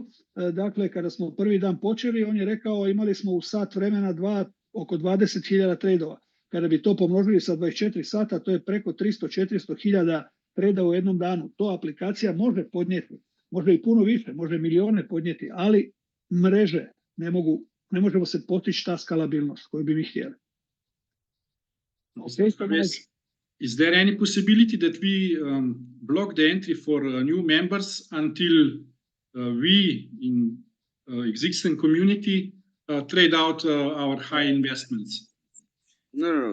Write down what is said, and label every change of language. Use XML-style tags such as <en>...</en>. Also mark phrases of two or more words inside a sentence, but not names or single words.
<bs>Dakle, kada smo prvi dan počeli, on je rekao imali smo u sat vremena oko 20.000 tradova. Kada bi to pomnožili sa 24 sata, to je preko 300-400.000 treda u jednom danu. To aplikacija može podnijeti. Može i puno više, može milijone podnijeti, ali mreže ne možemo se postići ta skalabilnost koju bi mi htjeli.</bs> <en>Is there any possibility that we block the entry for new members until we in existing community trade out our high investments? No.</en>